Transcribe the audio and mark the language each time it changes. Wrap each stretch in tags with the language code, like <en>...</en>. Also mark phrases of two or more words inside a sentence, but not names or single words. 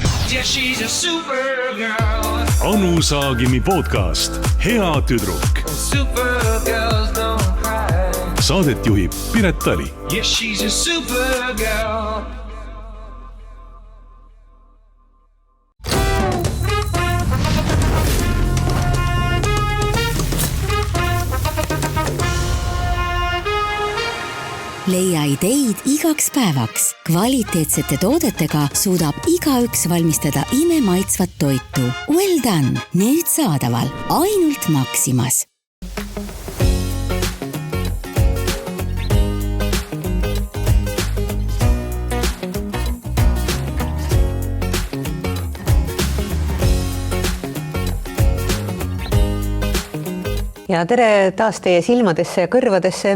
<en>Yeah, she's a supergirl.</en> <et>Anu Saagimi podcast Hea tüdruk.</et> <en>Supergirls don't cry.</en> <et>Saadet juhib Piret Tali.</et> <en>Yeah, she's a supergirl.</en> <et>Leia ideid igaks päevaks. Kvaliteetsete toodetega suudab igaüks valmistada imemaitsvat toitu.</et> <en>Well done!</en> <et>Nüüd saadaval ainult Maximas. Ja tere taas teie silmadesse ja kõrvadesse.</et>